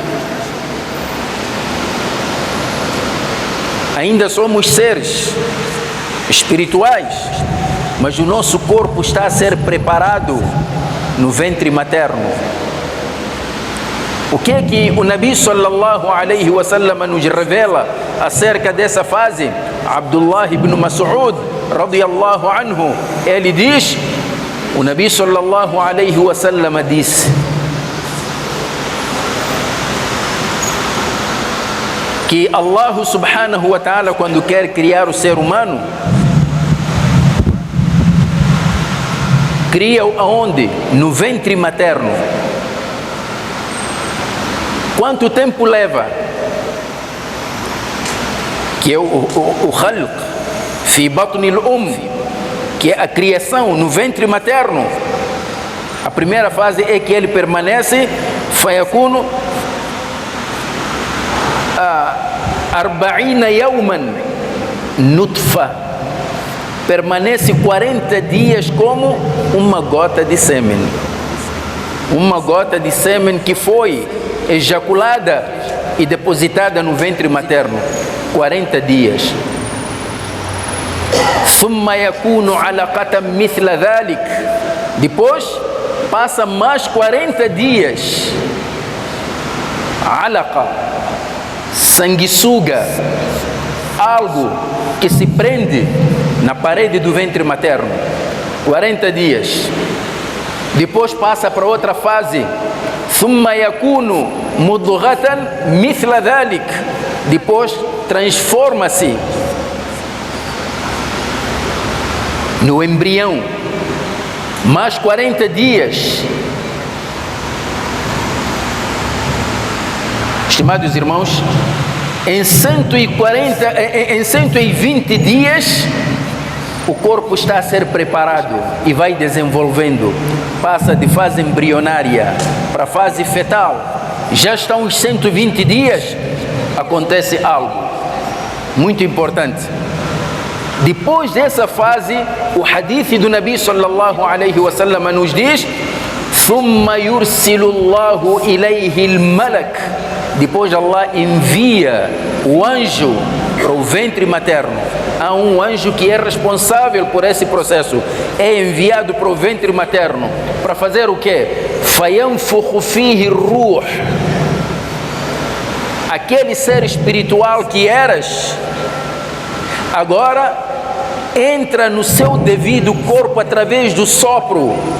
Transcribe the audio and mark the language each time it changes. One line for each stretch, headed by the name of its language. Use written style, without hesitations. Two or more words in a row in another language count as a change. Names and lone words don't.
Portuguese: Ainda somos seres espirituais, mas o nosso corpo está a ser preparado no ventre materno. O que é que o Nabi
Arabic: صلى الله عليه وسلم
Portuguese: nos revela acerca dessa fase? Abdullah ibn Mas'ud
Arabic: رضي الله عنه,
Portuguese: ele diz, o Nabi
Arabic: صلى الله عليه وسلم
Portuguese: disse que Allah
Arabic: سبحانه وتعالى,
Portuguese: quando quer criar o ser humano, cria-o aonde? No ventre materno. Quanto tempo leva? Que é o
Arabic: خلق في بطن الأم,
Portuguese: que é a criação no ventre materno. A primeira fase é que ele permanece
Arabic: فيكون 40 يوما نطفة,
Portuguese: permanece 40 dias como uma gota de sêmen. Uma gota de sêmen que foi ejaculada e depositada no ventre materno. 40 dias.
Arabic: ثم يكون علقة مثل ذلك.
Portuguese: Depois passa mais 40 dias. Alaqa, sanguessuga, algo que se prende na parede do ventre materno. 40 dias. Depois passa para outra fase.
Arabic: ثم يكون مضغة مثل ذلك.
Portuguese: Depois transforma-se no embrião. Mais 40 dias. Estimados irmãos, em 120 dias o corpo está a ser preparado e vai desenvolvendo. Passa de fase embrionária para a fase fetal. Já estão os 120 dias, acontece algo muito importante. Depois dessa fase, o hadith do Nabi
Arabic: صلى الله عليه وسلم
Portuguese: nos diz:
Arabic: ثُمَّ يُرْسِلُ اللَّهُ إِلَيْهِ الْمَلَكَ.
Portuguese: Depois Allah envia o anjo para o ventre materno. Há um anjo que é responsável por esse processo. É enviado para o ventre materno para fazer o quê?
Arabic: فَيَنْفُخُ فِيهِ الرُّوحِ.
Portuguese: Aquele ser espiritual que eras, agora entra no seu devido corpo através do sopro.